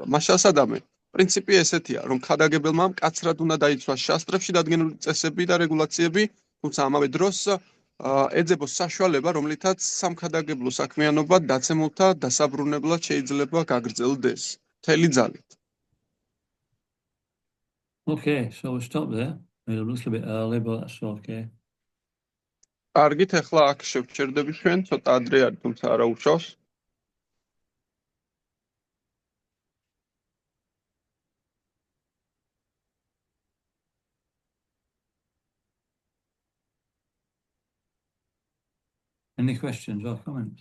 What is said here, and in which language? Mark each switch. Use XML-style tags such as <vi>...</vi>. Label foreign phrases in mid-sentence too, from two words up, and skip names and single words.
<ka>მას შესაბამისად, პრინციპი ესეთია, რომ ქადაგებელმა მკაცრად უნდა დაიცვას შასტრებში დადგენილი წესები და რეგულაციები, თუმცა ამავე დროს ეძებოს საშუალება, რომლითაც სამქადაგებლო საქმიანობა დაცემულთა დასაბრუნებლად შეიძლება გაგრძელდეს. მთელი ძალით.</ka> <en>Okay, so we'll stop there. We're a little bit early, but that's okay.</en> <ka>კარგით, ახლა აქ შევჩერდები ჩვენ, ცოტა ადრე არის, თუმცა არა უშავს.</ka> <en>Any questions or comments?</en>